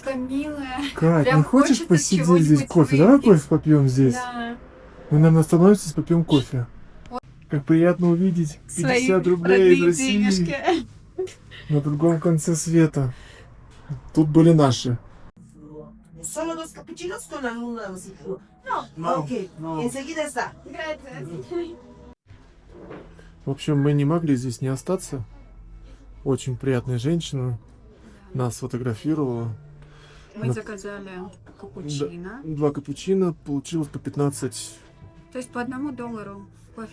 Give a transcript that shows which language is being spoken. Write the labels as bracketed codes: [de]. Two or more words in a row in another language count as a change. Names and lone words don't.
[ru] Милая. Кать, Прям не хочешь хочется посидеть чего-нибудь здесь кофе? Давай выпить. кофе попьем здесь. Да. Мы, наверное, остановимся, попьем кофе. Как приятно увидеть 50 рублей из России на другом конце света. Тут были наши. [es] Solo dos cappuccinos con alguna música. No, Ok, no. enseguida está. [ru] В общем, мы не могли здесь не остаться. Очень приятная женщина нас сфотографировала. Мы заказали капучино. 2 капучино, получилось по 15. То есть по $1 кофе.